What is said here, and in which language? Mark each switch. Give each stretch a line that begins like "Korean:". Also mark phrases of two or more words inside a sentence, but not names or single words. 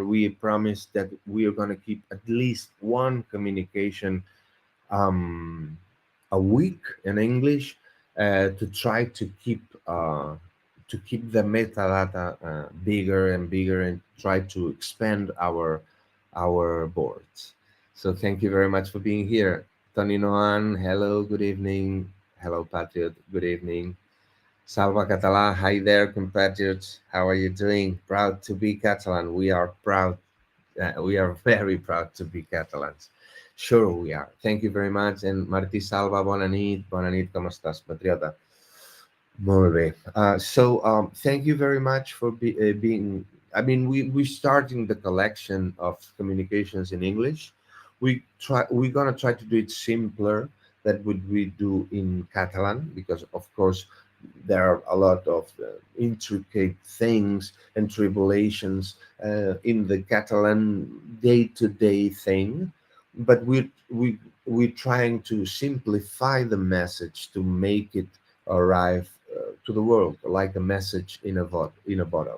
English: We promised that we are going to keep at least one communication a week in English to try to keep the metadata bigger and bigger and try to expand our boards. So thank you very much for being here. Tony Noan, hello, good evening. Hello, Patriot, good evening. Salva Català, hi there, compatriots. How are you doing? Proud to be Catalan. We are proud. We are very proud to be Catalans. Sure we are. Thank you very much.
Catalan: And Martí Salva, bona nit. Bona nit, com estàs, patriota? Molt bé.
English: Thank you very much for being... I mean, we're starting the collection of communications in English. We're gonna try to do it simpler than what we do in Catalan, because of course there are a lot of intricate things and tribulations in the Catalan day-to-day thing, but we're trying to simplify the message to make it arrive to the world like a message in a bottle.